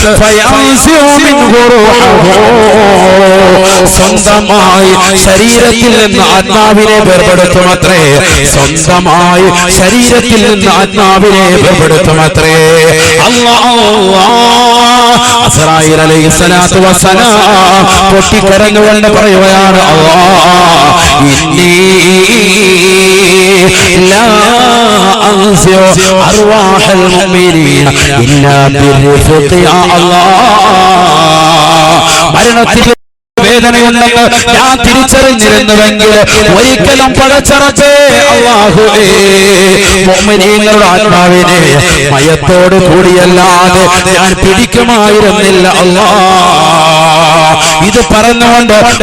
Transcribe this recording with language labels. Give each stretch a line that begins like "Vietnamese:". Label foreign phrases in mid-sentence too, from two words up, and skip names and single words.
Malayalam: സ്വന്തമായി ശരീരത്തിൽ നിന്ന് ആത്മാവിനെ വേർപെടുത്തുമത്രേ സ്വന്തമായി ശരീരത്തിൽ നിന്ന് ആത്മാവിനെ വേർപെടുത്തുമത്രേ അസ്റായീൽ അലൈഹിസ്സലാത്തു വസ്സലാം പൊട്ടിക്കരഞ്ഞുകൊണ്ട് പറയുകയാണ്
Arabic: لا أنسى أرواح المؤمنين إلا بالرفق يا الله
Malayalam: മരണത്തിൽ വേദനയുണ്ടെന്ന് ഞാൻ തിരിച്ചറിഞ്ഞിരുന്നുവെങ്കിൽ ഒരിക്കലും പടച്ചറബേ അല്ലാഹുവേ മുഅ്മിനീങ്ങളുടെ ആത്മാവിനെ മയത്തോട് കൂടിയല്ലാതെ ഞാൻ പിടിക്കുമായിരുന്നില്ല അല്ലാഹ് ഇത് പറഞ്ഞുകൊണ്ട്